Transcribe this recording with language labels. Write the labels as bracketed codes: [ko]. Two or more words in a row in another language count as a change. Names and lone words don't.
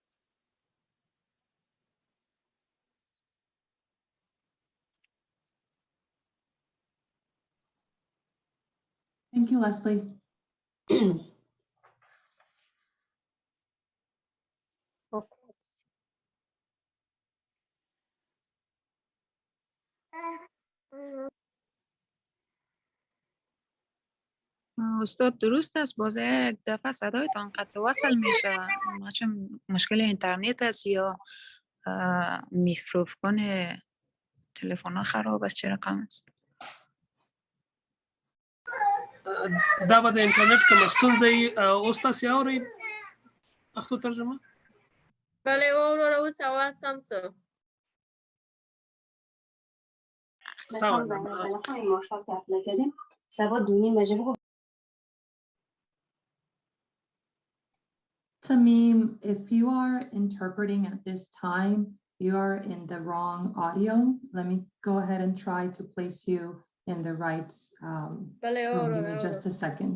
[en] Thank you, Leslie. [fa] استاد درست است باز یک دفعه صدایتان قطع وصل میشه چه مشکل اینترنت است یا میکروفون تلفن ها خراب است چه رقم است [ps] دا به د انټرنیټ کومه ستونزه وي اوس تاسې اورئ پښتو ترجمه بله وروره اوس اواز سم سو سمه ده [en] Tamim, if you are interpreting at this time, you are in the wrong audio. Let me go ahead and try to place you in the right room. Give me just a second.